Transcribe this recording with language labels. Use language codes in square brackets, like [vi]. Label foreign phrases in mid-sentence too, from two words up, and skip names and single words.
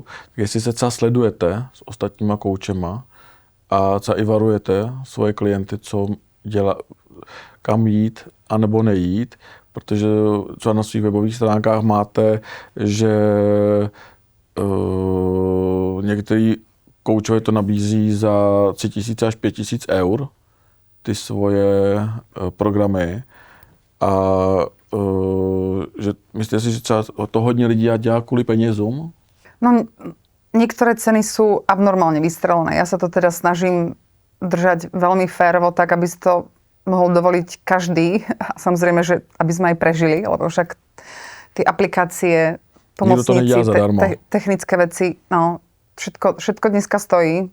[cs] Tak jestli se třeba sledujete s ostatníma koučema a třeba i varujete svoje klienty, co dělá, kam jít a nebo nejít, protože třeba na svých webových stránkách máte, že některý koučové to nabízí za 3 000 až 5 000 eur, ty svoje programy. A že myslíte si, že třeba to hodně lidí dělá kvůli penězům? No, [sk] niektoré ceny sú abnormálne vystrelené. Ja sa to teda snažím držať veľmi férovo, tak aby si to mohol dovoliť každý. A samozrejme, že aby sme aj prežili, lebo však tie aplikácie, pomocníci, technické veci, no, všetko dneska stojí.